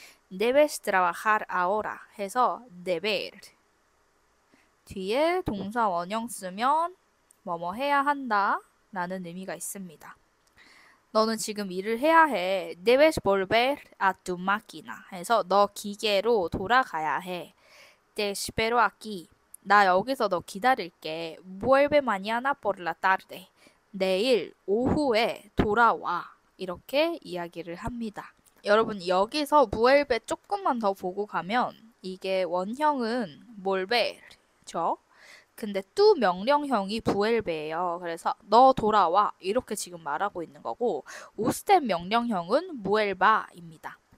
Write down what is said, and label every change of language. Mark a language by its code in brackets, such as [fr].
[es] Debes trabajar ahora [ko] 해서 deber 뒤에 동사 원형 쓰면 뭐뭐 해야 한다 라는 의미가 있습니다. 너는 지금 일을 해야 해. [es] Debes volver a tu máquina [ko] 해서 너 기계로 돌아가야 해. [es] Te espero aquí. [ko] 나 여기서 너 기다릴게. [es] Vuelve mañana por la tarde. [ko] 내일 오후에 돌아와. 이렇게 이야기를 합니다. 여러분 여기서 vuelve 조금만 더 보고 가면 이게 원형은 volver죠. 근데 뚜 명령형이 vuelve예요. 그래서 너 돌아와 이렇게 지금 말하고 있는 거고 usted 명령형은 vuelva입니다.